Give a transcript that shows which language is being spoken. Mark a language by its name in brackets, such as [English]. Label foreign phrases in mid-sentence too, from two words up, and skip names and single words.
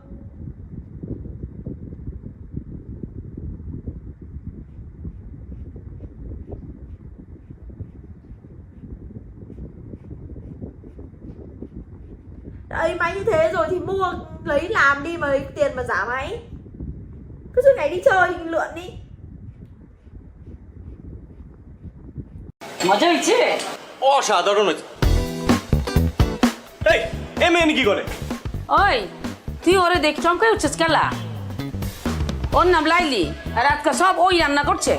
[Vietnamese] Đấy, máy như thế rồi thì mua lấy làm đi mà lấy tiền mà giả máy. Cứ suốt ngày đi chơi lượn đi. [Bangla] মজা হয়েছে? অসাধারণ হয়েছে। এই এ মেয়ে কি করে? ওই তুই ওরে দেখ চমকাই উঠছিস কেলা? ওর নাম লাইলি আর আজকে সব ওই রান্না করছে।